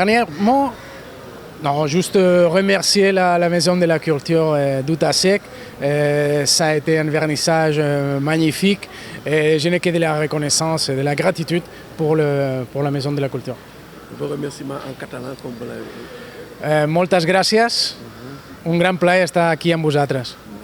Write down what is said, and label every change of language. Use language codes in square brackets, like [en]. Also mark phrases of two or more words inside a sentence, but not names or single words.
[fr] Mon dernier mot, Non, juste remercier la Maison de la Culture d'Outasek. Ça a été un vernissage magnifique et je n'ai que de la reconnaissance et de la gratitude pour la Maison de la Culture. Vos remerciements en catalan, [ca] com voleu. Moltes gràcies, un gran plaer estar aquí amb vosaltres.